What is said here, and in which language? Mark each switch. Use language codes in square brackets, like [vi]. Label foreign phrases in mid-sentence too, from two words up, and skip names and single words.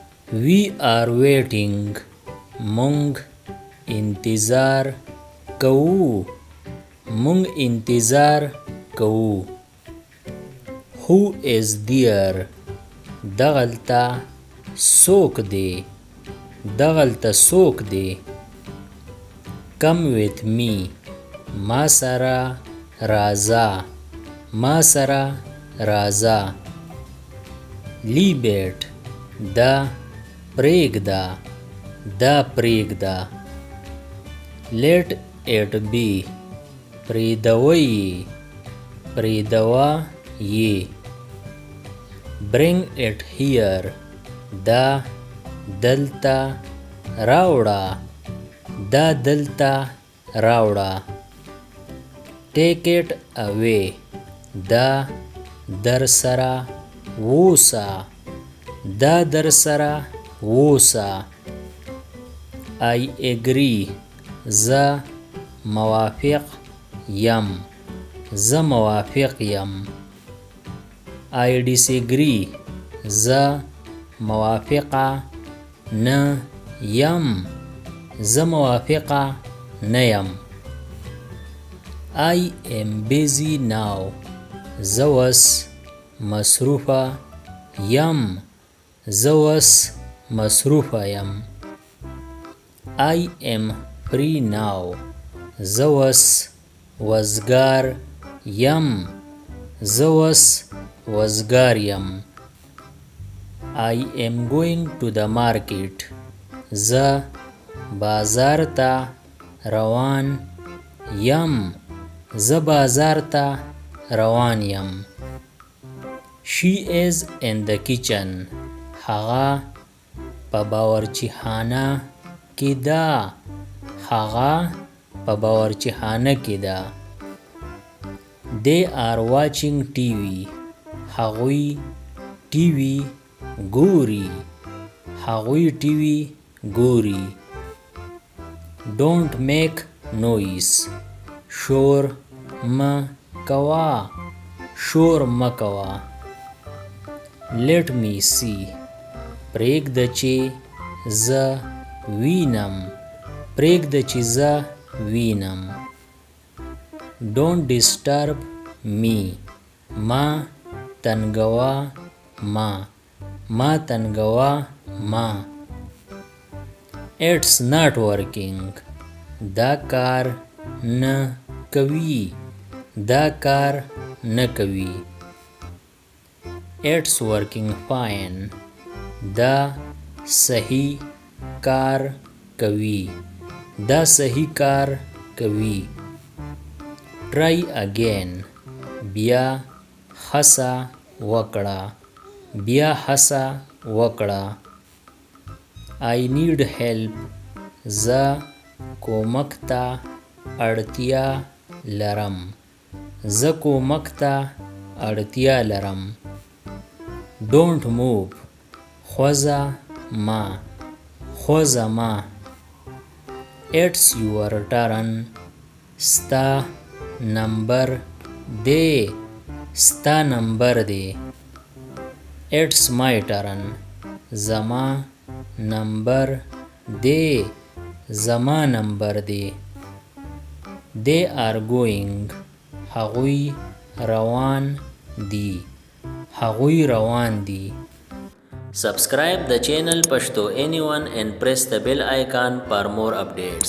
[en] We are waiting. [ps] مونږ انتظار کوو. مونږ انتظار کوو. [en] Who is there? [ps] دغلته څوک دی. دغلته څوک دی. [en] Come with me. [ps] ما سره راځه. ما سره راځه. [en] Leave it. [ps] دا پرېږده. دا پرېږده. [en] Let it be. [ps] پرېږدوه یې. پرېږدوه یې. [en] Bring it here. [ps] دا دلته راوړه. دا دلته راوړه. [en] Take it away. [ps] دا درسره ووسه. دا درسره ووسه. [en] I agree. [ps] زه موافق یم. زه موافق یم. [en] I disagree. [ps] زه موافقه نه یم. زه موافقه نه یم. [en] I am busy now. [ps] زه اوس مصروفه یم. زه اوس مصروفه یم. [en] I am free now. [ps] زه اوس وزګار یم. زه اوس وزګار یم. [en] I am going to the market. [ps] زه بازار ته روان یم. زه بازار ته روان یم. [en] She is in the kitchen. [ps] هغه په باورچیخانه کې ده. هغه په باورچیخانه کې ده. [en] They are watching TV. [ps] هغوی ټي وي ګوري. هغوی ټي وي ګوري. [en] Don't make noise. [ps] شور مه کوه. شور مه کوه. [en] Let me see. [ps] پرېږده چې زه وینم. پرېږده چې زه وینم. [en] Don't disturb me. [ps] ما تنګوه ما. ما تنګوه ما. [en] It's not working. [ps] دا کار نه کوي. دا کار نه کوي. [en] It's working fine. [ps] دا صحیح کار کوي. دا صحیح کار کوي. [en] Try again. [ps] بیا هڅه وکړه. بیا هڅه وکړه. [en] I need help. [ps] زه کومک ته اړتیا لرم. زه کومک ته اړتیا لرم. [en] Don't move. [ps] خوځه مه. خوځه مه. [en] It's your turn. [ps] ستا نمبر دی. ستا نمبر دی. [en] It's my turn. [ps] زما نمبر دی. زما نمبر دی. [en] They are going. [ps] هغوی روان دي. هغوی روان دي. [en] Subscribe the channel Pashto Anyone and press the bell icon for more updates.